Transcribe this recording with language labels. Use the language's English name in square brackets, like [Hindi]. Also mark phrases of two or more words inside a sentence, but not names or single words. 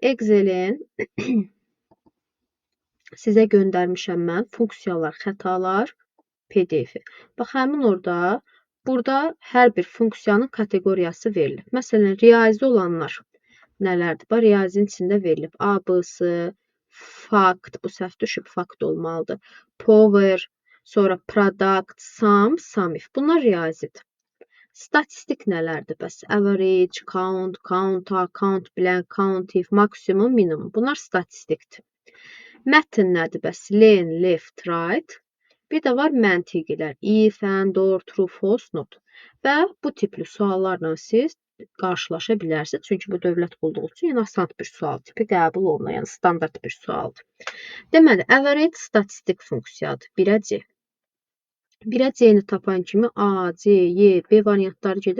[Azerbaijani] Excel-in sizə göndərmişəm mən funksiyalar, xətalar, PDF-i. Bax, həmin orada, burada hər bir funksiyanın kateqoriyası verilib. Məsələn, riyazi olanlar nələrdir? Bax, riyazinin içində verilib. ABC, fact, bu səhv düşüb, fact olmalıdır. Power, sonra product, sum, sum if. Bunlar riyazidir. Statistik nələrdir? Bəs average, count, counter, count blank, count if, maksimum, minimum. Bunlar statistikdir. Mətn nədir? Bəs len, left, right. Bir də var məntiqilər. If, and, or, true, false, not. Və bu tipli suallarla siz qarşılaşa bilərsiniz. Çünki bu dövlət qulluğu üçün yəni asan bir sual tipi qəbul olunur. Yəni standart bir sualdır. Deməli, average statistik funksiyadır. 1-ə C. 1-ə C-ni tapan kimi A, C, Y, B variantları gedir.